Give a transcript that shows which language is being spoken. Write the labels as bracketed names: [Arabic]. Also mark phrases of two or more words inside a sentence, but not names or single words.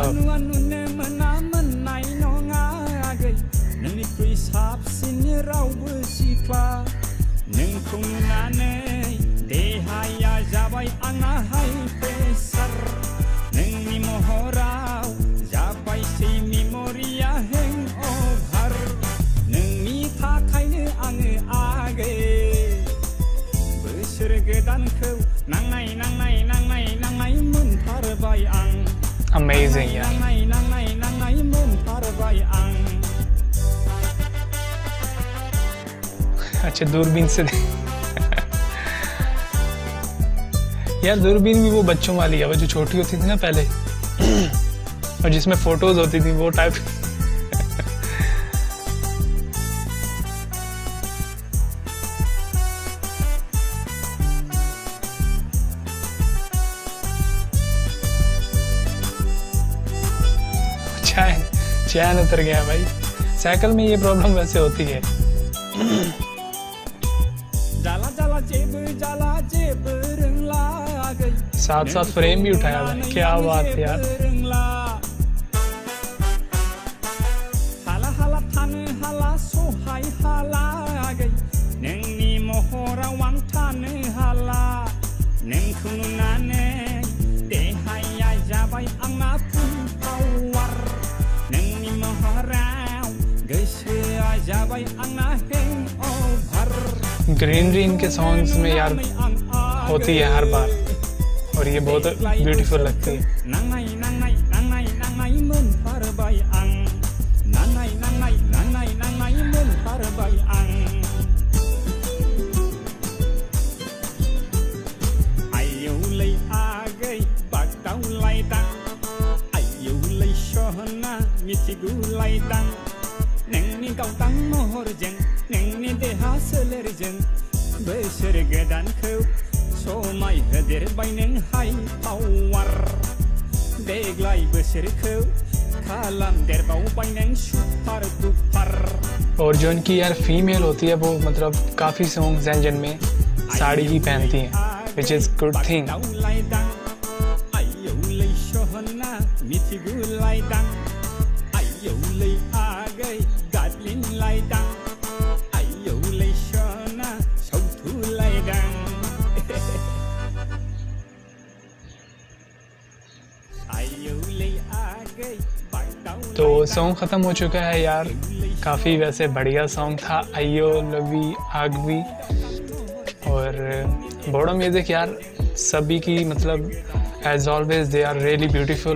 [Bodo] नुनो मोना मोननाय नङा आगै नोंनिख्रुइ साबसिन रावबो सिख्ला नोंखौ नुनानै देहाया जाबाय आंना [English] high pressure [Bodo] नोंनि महराव जाबायसै मेमरिया हेंअभार नोंनि थाखायनो आङो आगै बोसोर गोदानखौ नांनाय नांनाय नांनाय नांनाय मोनथारबाय आं। [Hindi] अमेजिंग यार। [Bodo] नांनाय नांनाय नांनाय मोनथारबाय आं। [Hindi] अच्छा, दूरबीन से यार दूरबीन भी वो बच्चों वाली है, वो जो छोटी होती थी ना पहले और जिसमें फोटोज होती थी वो टाइप। चैन उतर गया भाई। साइकिल में ये प्रॉब्लम वैसे होती है। [Bodo] जाला जाला जेब जाला जेब रंगला आगै [Hindi] साथ साथ फ्रेम भी उठाया भाई। क्या बात है यार। [Bodo] हाला हाला थानो हाला सहाय हाला आगै नोंनि महराव आं थानो हाला नोंखौ नुनानै देहाया जाबाय आंना फुलफ्लावार नोंनि महराव गोसोआ जाबाय आंना हेंअभार। [Hindi] ग्रीनरी इनके सॉन्ग्स में यार होती है हर बार और ये बहुत ब्यूटीफुल लगती है। [Bodo] नांनाय नांनाय नांनाय नांनाय मोनथारबाय आं नांनाय नांनाय नांनाय नांनाय मोनथारबाय आं। आयौलै आगै बागदावलायदां आयौलै सना मिथिगुलायदां नोंनि गावदां महरजों नोंनि देहा सोलेरजों बोसोर गोदानखौ समाय होदेरबाय नों [English] high power [Bodo] देग्लाय बोसोरखौ खालामदेरबावबाय नों [English] super duper. [Hindi] और जो इनकी यार फीमेल होती है वो मतलब काफ़ी सॉन्ग्स हैं जिनमें साड़ी ही पहनती हैं, [English] which is good thing. [Bodo] आयौलै सना मिथिगुलायदां आयौलै आगै गादलिनलायदां आयौलै सना सौथुलायदां [Hindi] तो सॉन्ग ख़त्म हो चुका है यार, काफ़ी वैसे बढ़िया सॉन्ग था, आइयो लवी आगवी। और बोडो म्यूज़िक यार सभी की मतलब [English] as always they are really beautiful.